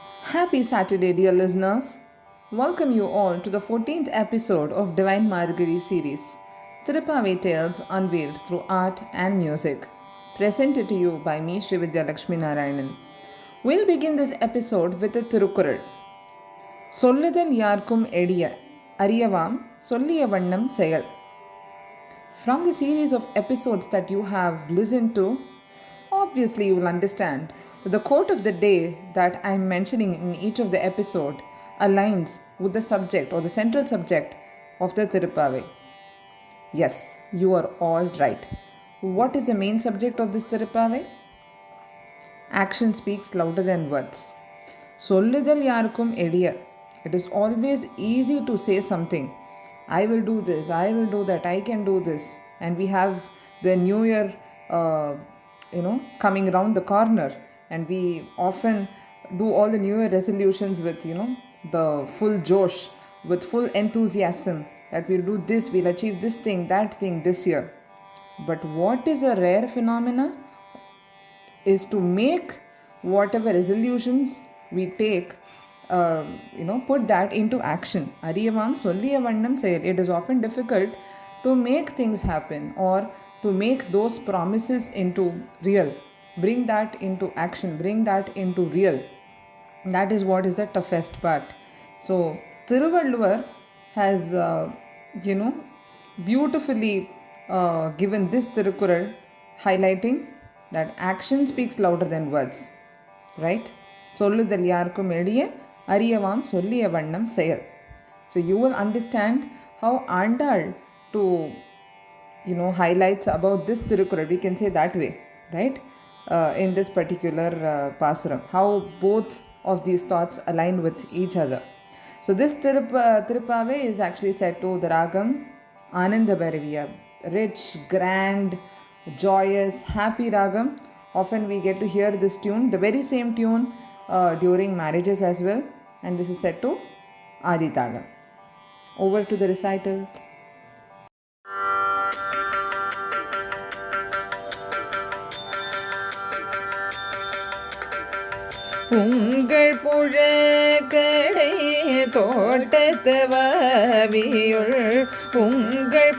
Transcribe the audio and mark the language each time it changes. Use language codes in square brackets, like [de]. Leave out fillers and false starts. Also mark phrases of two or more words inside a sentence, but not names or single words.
[en] Happy Saturday, dear listeners. Welcome you all to the 14th episode of Divine Margazhi series, Thiruppavai Tales Unveiled Through Art and Music, presented to you by me, Srividhya Lakshminarayanan. We'll begin this episode with a Tirukkural. [ta] சொல்லுதல் யார்க்கும் எளிய, அரியவாம், சொல்லிய வண்ணம் செயல். [en] From the series of episodes that you have listened to, obviously you will understand that the quote of the day that I am mentioning in each of the episode aligns with the subject or the central subject of the Thiruppavai. Yes, you are all right. What is the main subject of this Thiruppavai? Action speaks louder than words. [ta] சொல்லுதல் யார்க்கும் எளிய. [en] It is always easy to say something. I will do this, I will do that, I can do this. And we have the new year, coming around the corner. And we often do all the new year resolutions with, the full josh, with full enthusiasm that we'll do this, we'll achieve this thing, that thing this year. But what is a rare phenomena is to make whatever resolutions we take, put that into action. [ta] அரியவாம் சொல்லிய வண்ணம் செயல். [en] It is often difficult to make things happen or to make those promises into real. Bring that into action. Bring that into real. That is what is the toughest part. So, Thiruvalluvar has, beautifully given this Tirukkural highlighting that action speaks louder than words. Right? [ta] சொல்லுதல் யார்க்கும் எளிய, அரியவாம் சொல்லிய வண்ணம் செயல். [en] So you will understand how Andal to highlights about this Tirukkural, we can say that way, right? In this particular pasuram, how both of these thoughts align with each other. So this Thiruppavai is actually set to the ragam Anandabhairavi, a rich, grand, joyous, happy ragam. Often we get to hear this tune, the very same tune during marriages as well, and this is set to Aditalam. Over to the recital. [ta] உங்கள் புழக்கடை தோட்டத்து வாவியுள் உங்கள்